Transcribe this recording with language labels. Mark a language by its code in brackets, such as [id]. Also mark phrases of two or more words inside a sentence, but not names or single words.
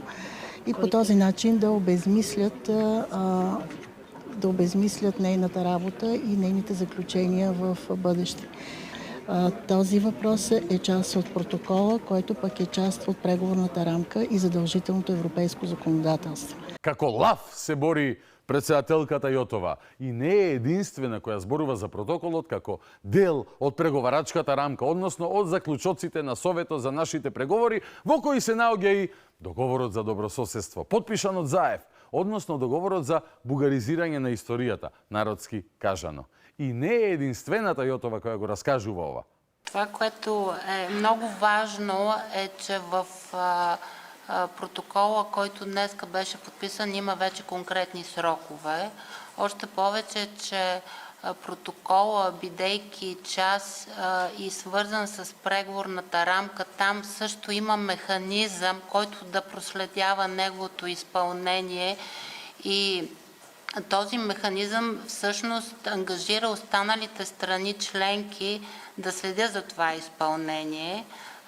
[bg] И по този начин да обезмислят нейната работа и нейните заключения в бъдеще. Този въпрос е част от протокола, който пък е част от преговорната рамка и задължителното европейско законодателство. [mk] Како лав се бори председателката Јотова и не е единствена која зборува за протоколот како дел од преговарачката рамка, односно од заклучоците на Советот за нашите преговори, во кои се наоѓа и договорот за добрососедство, подпишан од Заев, односно договорот за бугаризирање на историјата, народски кажано. И не е единствената Јотова која го раскажува ова. [bg] Това, което е много важно, е, че в протокола, който днеска беше подписан, има вече конкретни срокове. Още повече, че протокола, бидейки част и свързан с преговорната рамка, там също има механизъм, който да проследява неговото изпълнение, и този механизъм всъщност ангажира останалите страни членки да следят за това изпълнение.